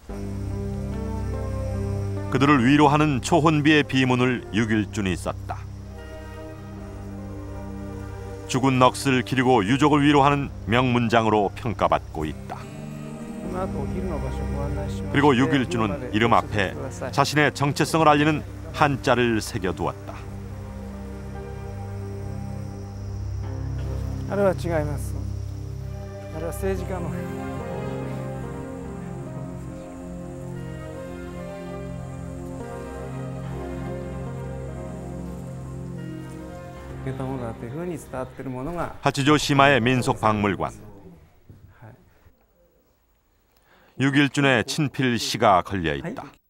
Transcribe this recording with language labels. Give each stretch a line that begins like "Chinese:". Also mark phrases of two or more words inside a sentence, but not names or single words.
Korean: 그들을 위로하는 초혼비의 비문을 6.1준이 썼다. 죽은 넋을 기리고 유족을 위로하는 명문장으로 평가받고 있다. 그리고 6.1준은 이름 앞에 자신의 정체성을 알리는 한자를 새겨두었다.
Japanese: あれは違います。あれは政治家の。
Korean: 하치조시마의 민속박물관. 6.1준의 친필 시가 걸려있다.